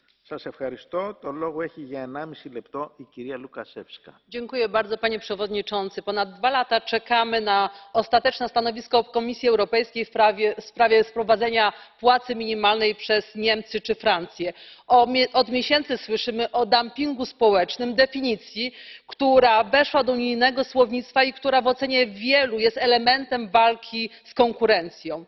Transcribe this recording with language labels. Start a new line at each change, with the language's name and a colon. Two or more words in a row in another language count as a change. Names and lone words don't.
Greek: Σας ευχαριστώ. Το λόγο έχει για 1,5 λεπτό η κυρία Λουκασewska.
Polish: Dziękuję bardzo, panie przewodniczący. Ponad 2 lata czekamy na ostateczne stanowisko Komisji Europejskiej w sprawie wprowadzenia płacy minimalnej przez Niemcy czy Francję. Od miesięcy słyszymy o dumpingu społecznym, definicji, która weszła do unijnego słownictwa i która w ocenie wielu jest elementem walki z konkurencją.